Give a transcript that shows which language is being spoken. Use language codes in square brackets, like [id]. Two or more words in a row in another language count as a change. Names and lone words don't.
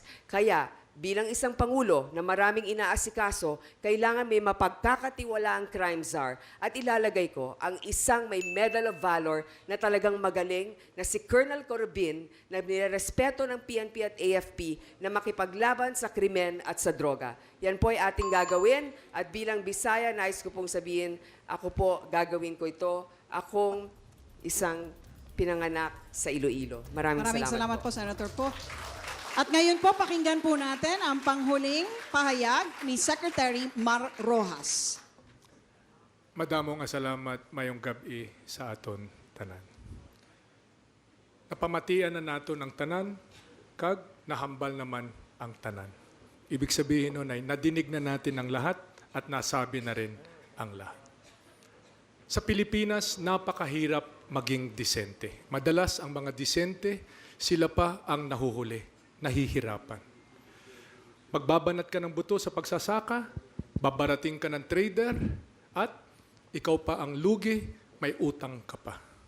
[tl] Kaya, bilang isang Pangulo na maraming inaasikaso, kailangan may mapagkakatiwalaang [en] crime czar [tl] at ilalagay ko ang isang may Medal of Valor na talagang magaling na si Colonel Corbin na nirespeto ng PNP at AFP na makipaglaban sa krimen at sa droga. Yan po ay ating gagawin at bilang Bisaya, nais ko pong sabihin, ako po gagawin ko ito. Akong isang pinanganak sa Iloilo. Maraming salamat po, Senator Po. At ngayon po, pakinggan po natin ang panghuling pahayag ni Secretary Mar Rojas. [hil] Madamong salamat mayong gabi sa aton tanan. Napamatian na nato ng tanan, kag nahambal naman ang tanan. [tl] Ibig sabihin nun ay nadinig na natin ang lahat at nasabi na rin ang lahat. Sa Pilipinas, napakahirap maging disente. Madalas ang mga disente, sila pa ang nahuhuli. Nahihirapan. Magbabanat ka ng buto sa pagsasaka, babarating ka ng trader, at ikaw pa ang lugi, may utang ka pa.